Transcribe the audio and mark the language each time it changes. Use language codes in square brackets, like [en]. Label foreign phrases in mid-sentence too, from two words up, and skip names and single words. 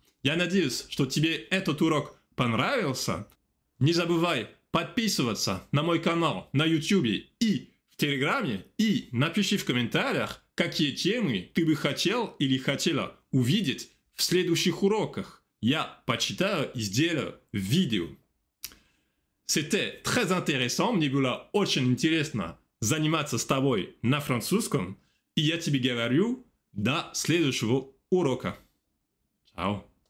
[ru] Я надеюсь, что тебе этот урок понравился. Не забывай подписываться на мой канал на YouTube и в Телеграме. И напиши в комментариях, какие темы ты бы хотел или хотела увидеть в следующих уроках. Я почитаю и сделаю видео. [fr] C'était très intéressant, [ru] мне было очень интересно заниматься с тобой на французском, и я тебе говорю до следующего урока. Ciao.